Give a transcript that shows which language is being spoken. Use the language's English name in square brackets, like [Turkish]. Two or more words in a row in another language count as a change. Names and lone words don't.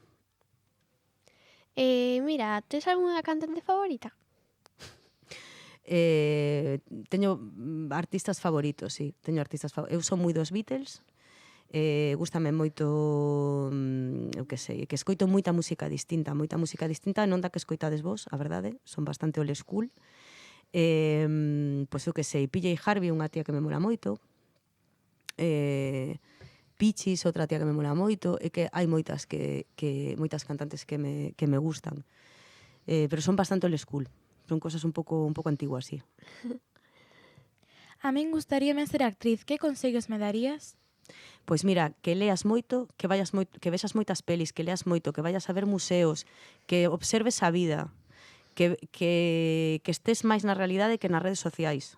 [Galician] Mira, tes algunha cantante favorita? Teño artistas favoritos, sí. Eu son moi dos Beatles. Gústame moito, eu que sei, que escoito moita música distinta, non da que escoitades vos, a verdade, son bastante [English] old school. [Galician] Pois eu que sei, PJ Harvey, unha tía que me mola moito, Pichis, outra tía que me mola moito, e que hai moitas cantantes que me gustan, pero son bastante [English] old school, [Galician] son cosas un pouco antiguas, sí. A min gustaríame ser actriz, que consellos me darías? Pois mira, que leas moito, que vexas moitas pelis, que leas moito, que vayas a ver museos, que observes a vida, que estés máis na realidade que nas redes sociais.